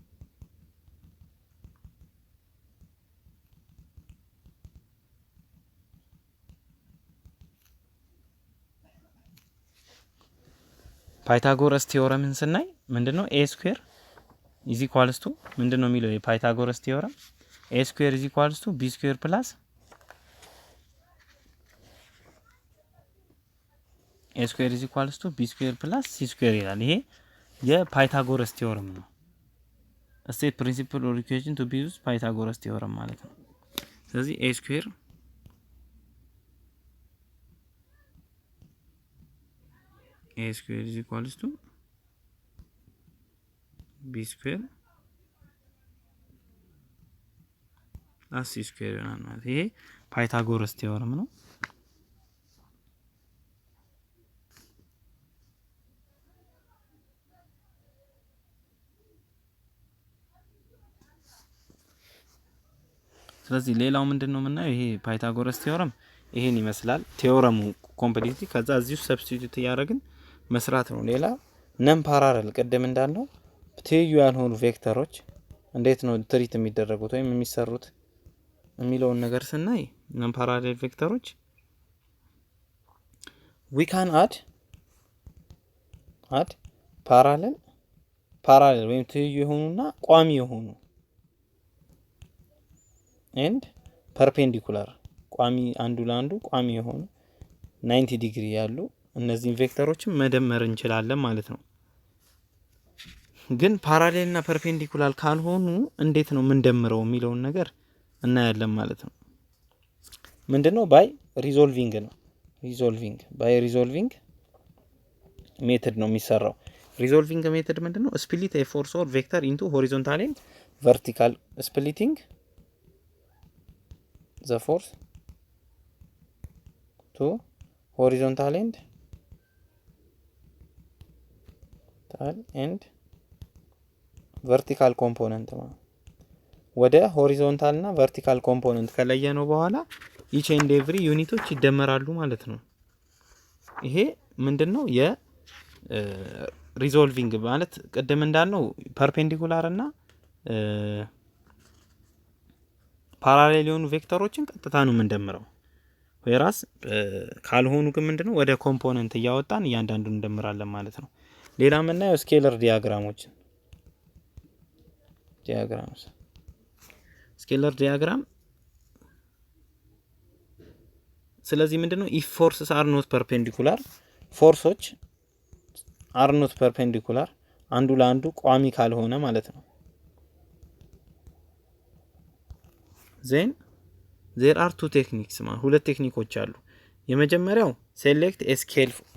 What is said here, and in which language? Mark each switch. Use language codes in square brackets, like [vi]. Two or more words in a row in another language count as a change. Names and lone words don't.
[am] ፓይታጎረስ ቴዎረምን ስናይ ምንድነው [en] a square is equals to [am] ምንድነው የሚለው የፓይታጎረስ ቴዎረም [en] a square is equals to b square plus a square is equals to b square plus c square [am] ይላል ይሄ የፓይታጎረስ ቴዎረም ነው [en] state principle or equation to be used [am] ፓይታጎረስ ቴዎረም ማለት ነው ስለዚህ [en] a square is equals to b square plus c square [am] ይሆናል ማለት ይሄ ፓይታጎረስ ቴዎረም ነው ስለዚህ ሌላው ምንድነው የምናየው ይሄ ፓይታጎረስ ቴዎረም ይሄን ይመስላል ቴዎረሙ ኮምፕሊትሊ ከዛ እዚሁ ሰብስቲቲዩት ያደረግን መስራት ነው ሌላ [en] non parallel [am] ቀደም እንዳልነው ትይዩ ያልሆኑ ቬክተሮች እንዴት ነው ትሪት የሚደረጉት ወይም የሚሰሩት የሚለውን ነገር ስናይ [en] non parallel vectors we can add parallel [am] ወይም ትይዩ የሆኑና ቋሚ የሆኑ [en] and perpendicular [am] ቋሚ አንዱ ለአንዱ ቋሚ የሆኑ 90 ዲግሪ ያሉ እነዚህን ቬክተሮችን መደመር እንችላለን ማለት ነው ግን ፓራሌል እና ፐርፔንዲኩላር ካልሆኑ እንዴት ነው የምንደምረው የሚለውን ነገር እናያለን ማለት ነው ምንድነው [en] by resolving [am] ነው [en] resolving method [am] ነው የሚሰራው [en] resolving method [am] ምንድነው [en] split a force or vector into horizontal and vertical splitting the force to horizontal and vertical component [am] ወደ ሆሪዞንታል እና ቨርቲካል ኮምፖነንት ከለየ ነው በኋላ [en] each and every [am] ዩኒቶች ይደመራሉ ማለት ነው ይሄ ምንድነው የሪዞልቪንግ ማለት ቀደም እንዳልነው ፐርፔንዲኩላር እና ፓራሌል የሆኑ ቬክተሮችን ቀጥታ ነው የምንደምረው ወይራስ ካልሆኑ ግን ምንድነው ወደ ኮምፖነንት እያወጣን እያንዳንዱን እንደምራለን ማለት ነው ሌላ ምናየው ስኬለር ዲያግራም ስለዚህ ምንድነው [en] if forces are not perpendicular ፎርሶች are not perpendicular [am] አንዱ ለአንዱ ቋሚ ካልሆነ ማለት ነው [en] then there are two techniques [am] ሁለት ቴክኒኮች አሉ የመጀመሪያው [en] select a scale